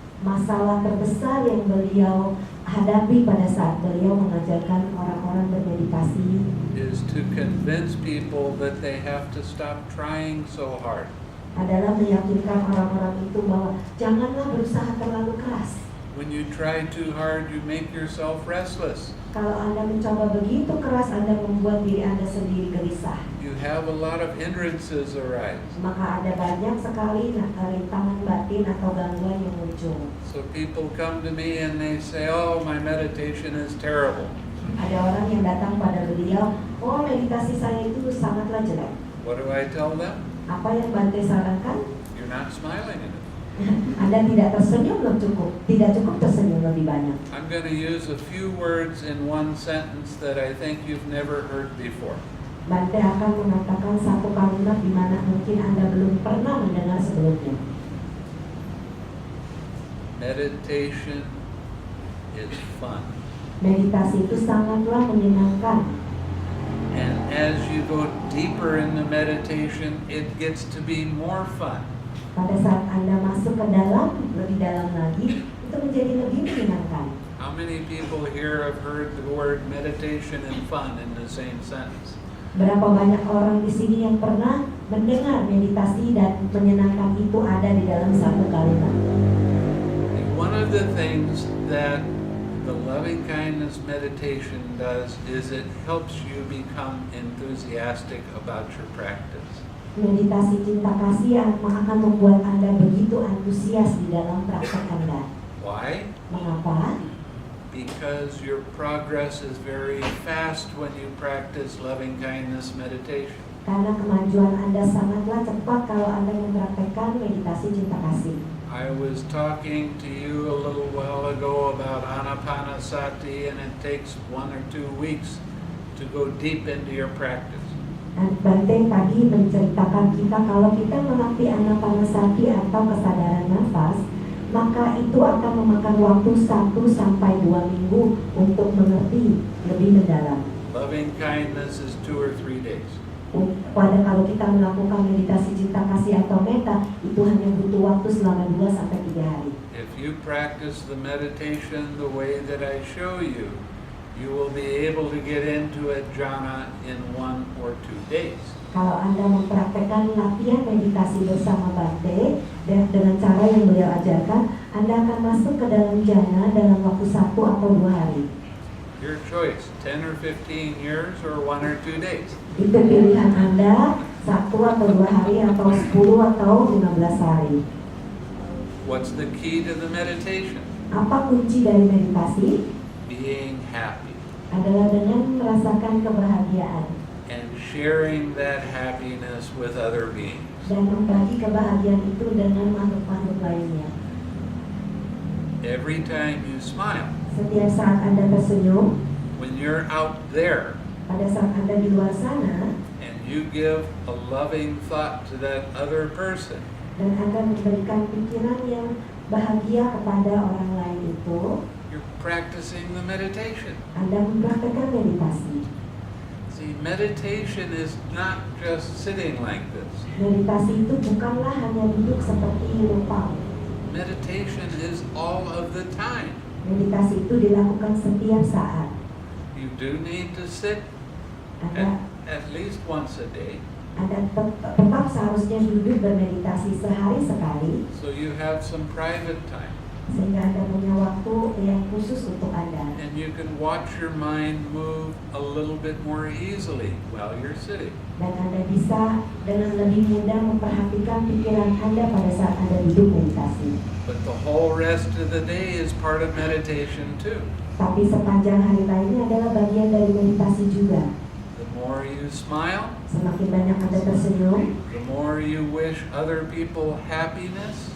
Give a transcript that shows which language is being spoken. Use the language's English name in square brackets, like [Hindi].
[Indonesian] Masalah terbesar yang beliau hadapi pada saat beliau mengajarkan orang-orang bermeditasi [English] is to convince people that they have to stop trying so hard. [Indonesian] adalah meyakinkan orang-orang itu bahwa janganlah berusaha terlalu keras. [English] When you try too hard, you make yourself restless. [Indonesian] Kalau Anda mencoba begitu keras, Anda membuat diri Anda sendiri gelisah. [English] You have a lot of hindrances arise. [Indonesian] Maka ada banyak sekali rintangan batin atau gangguan yang muncul. [English] So people come to me and they say, "Oh, my meditation is terrible." [Indonesian] Ada orang yang datang pada beliau, oh meditasi saya itu sangatlah jelek. [English] What do I tell them? [Indonesian] Apa yang Bhante sarankan? [English] You're not smiling at it. [Indonesian] Anda tidak tersenyum tidak cukup tersenyum lebih banyak. [English] I'm going to use a few words in one sentence that I think you've never heard before. [Indonesian] Bhante akan mengatakan satu kalimat di mana mungkin Anda belum pernah mendengar sebelumnya. [English] Meditation is fun. [Indonesian] Meditasi itu sangatlah menyenangkan. [English] And as you go deeper in the meditation, it gets to be more fun. [Indonesian] Pada saat Anda masuk ke dalam, lebih dalam lagi, itu menjadi lebih menyenangkan. [English] How many people here have heard the word meditation and fun in the same sentence? [Indonesian] Berapa banyak orang di sini yang pernah mendengar meditasi dan menyenangkan itu ada di dalam satu kalimat? [English] One of the things that the loving kindness meditation does is it helps you become enthusiastic about your practice. [Indonesian] Meditasi cinta kasih akan membuat Anda begitu antusias di dalam praktek Anda. [English] Why? [Indonesian] Mengapa? [English] Because your progress is very fast when you practice loving kindness meditation. [Indonesian] Karena kemajuan Anda sangatlah cepat kalau Anda mempraktekkan meditasi cinta kasih. [English] I was talking to you a little while ago about anapanasati, and it takes 1 or 2 weeks to go deep into your practice. [Indonesian] Bhante tadi menceritakan kita kalau kita melatih anapanasati atau kesadaran nafas, maka itu akan memakan waktu 1 sampai 2 minggu untuk mengerti lebih mendalam. [English] Loving kindness is 2 or 3 days. [Indonesian] Pada kalau kita melakukan meditasi cinta kasih atau metta, itu hanya butuh waktu selama 2 sampai 3 hari. [English] If you practice the meditation the way that I show you, you will be able to get into a jhana in 1 or 2 days. [Indonesian] Kalau Anda mempraktekkan latihan meditasi bersama Bhante dengan cara yang beliau ajarkan, Anda akan masuk ke dalam jhana dalam waktu 1 atau 2 hari. [English] Your choice, 10 or 15 years or 1 or 2 days. [Indonesian] Itu pilihan Anda, 1 atau 2 hari atau 10 atau 15 hari. [English] What's the key to the meditation? [Indonesian] Apa kunci dari meditasi? [English] Being happy. [Indonesian] Adalah dengan merasakan kebahagiaan [English] And sharing that happiness with other beings. [Indonesian] dan membagi kebahagiaan itu dengan makhluk-makhluk lainnya. [English] Every time you smile, [Indonesian] Setiap saat Anda tersenyum, [English] when you're out there [Indonesian] pada saat Anda di luar sana, [English] and you give a loving thought to that other person, [Indonesian] dan Anda memberikan pikiran yang bahagia kepada orang lain itu, [English] you're practicing the meditation. [Indonesian] Anda mempraktekkan meditasi. [English] See, meditation is not just sitting like this. [Indonesian] Meditasi itu bukanlah hanya duduk seperti lupa. [English] Meditation is all of the time. [Indonesian] Meditasi itu dilakukan setiap saat. [English] You do need to sit [Indonesian] Anda [English] at least once a day, [Indonesian] tetap seharusnya duduk bermeditasi sehari sekali, [English] so you have some private time. [Indonesian] sehingga Anda punya waktu yang khusus untuk Anda. [English] And you can watch your mind move a little bit more easily while you're sitting. [Indonesian] Dan Anda bisa dengan lebih mudah memperhatikan pikiran Anda pada saat Anda duduk meditasi. [English] But the whole rest of the day is part of meditation too. [Indonesian] Tapi sepanjang hari lainnya adalah bagian dari meditasi juga. [English] The more you smile, [Indonesian] Semakin banyak Anda tersenyum, [English] the more you wish other people happiness,